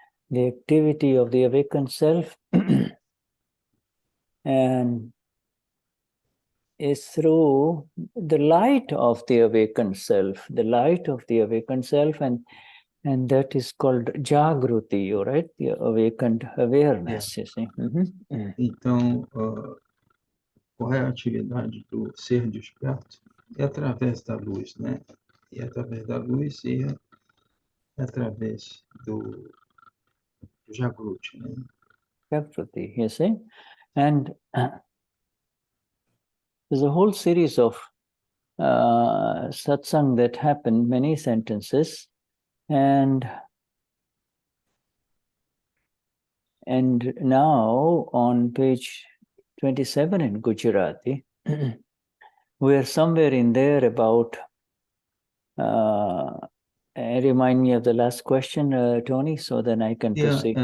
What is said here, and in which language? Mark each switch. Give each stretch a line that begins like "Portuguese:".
English: The activity of the awakened self and is through the light of the awakened self, the light of the awakened self, and that is called Jagruti, right? The awakened awareness, you see.
Portuguese: Então, qual é a atividade do ser desperto? É através da luz, né? E é através da luz e é através do Jagruti, né?
English: Jagruti, you see. And there's a whole series of satsang that happened, many sentences, and now on page 27 in Gujarati, we are somewhere in there about, remind me of the last question, Tony, so then I can proceed.